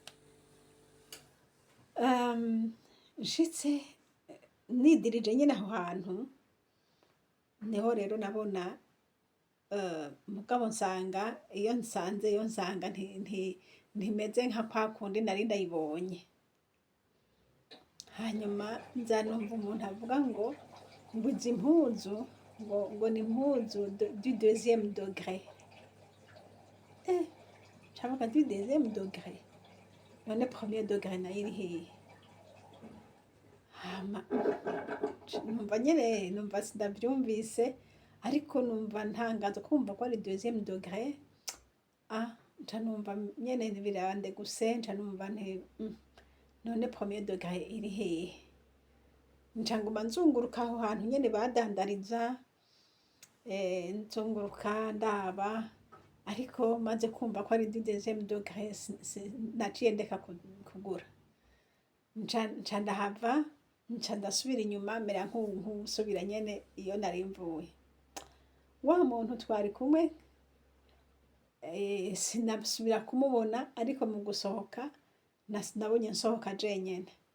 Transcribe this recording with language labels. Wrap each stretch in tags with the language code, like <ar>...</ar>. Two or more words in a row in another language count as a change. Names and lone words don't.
<rn>Nshitse nidirije nyene aho hantu, niho rero nabona mugabo nsanga iyo nsanga ntimeze nka kwa kundi nari ndayibonye. Hanyuma nza numva umuntu avuga ngo izi mpuzu ngo ni impuzu</rn> <fr>du deuxième degré.</fr> <rn>Cavuga</rn> <fr>du deuxième degré,</fr> <rn>none</rn> <fr>premier degré</fr> <rn>nayo iri hehe? Hama numva nyene numva sindavyumvise, ariko numva ntangaza kumva ko ari</rn> <fr>deuxième degré.</fr> <rn>Nca numva nyene birandeguse, nca numva nti none</rn> <fr>premier degré</fr> <rn>iri hehe? Nca nguma nzunguruka aho hantu nyene badandariza, nzunguruka ndaba, ariko maze kumva ko ari</rn> <fr>deuxième degré</fr> <rn>naciye ndeka kugura. Nca ndahava, nca ndasubira inyuma mera nk'usubira nyene iyo nari mvuye. Wa muntu twari kumwe sinasubira kumubona, ariko mu gusohoka nabonye nsohoka jenyene.</rn>